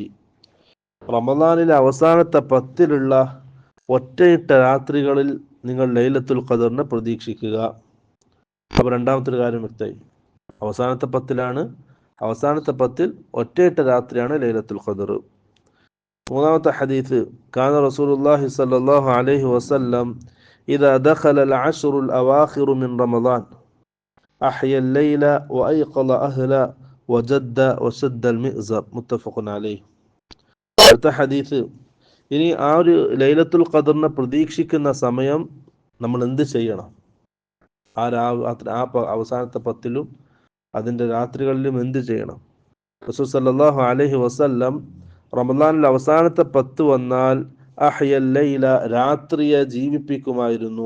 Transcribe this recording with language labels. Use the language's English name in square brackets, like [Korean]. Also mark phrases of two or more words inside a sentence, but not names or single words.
[Malayalam] റമദാനിലെ അവസാനത്തെ 10 ഒറ്റയിട്ട രാത്രികളിൽ നിങ്ങൾ ലൈലത്തുൽ ഖദറിനെ പ്രതീക്ഷിക്കുക. അപ്പോൾ രണ്ടാമത്തെ ഒരു കാര്യം വ്യക്തമായി. അവസാനത്തെ 10 ഒറ്റയിട്ട രാത്രിയാണ് ലൈലത്തുൽ ഖദർ. മൂന്നാമത്തെ ഹദീസ്, [Arabic] كان رسول الله صلى الله عليه وسلم إذا دخل العشر الأواخر من رمضان أحيا الليل وأيقظ أهله وجد وشد المئزر. متفق عليه. [Malayalam] അടുത്ത ഹദീസ്, ഇനി ആ ഒരു ലൈലത്തുൽ ഖദറിനെ പ്രതീക്ഷിക്കുന്ന സമയം നമ്മൾ എന്ത് ചെയ്യണം? ആ അവസാനത്തെ 10 അതിൻ്റെ രാത്രികളിലും എന്ത് ചെയ്യണം? റസൂൽ സല്ലല്ലാഹു അലൈഹി വസല്ലം റമദാനിൽ അവസാനത്തെ 10 വന്നാൽ [Arabic] أحيا الليل, [Malayalam] രാത്രിയെ ജീവിപ്പിക്കുമായിരുന്നു.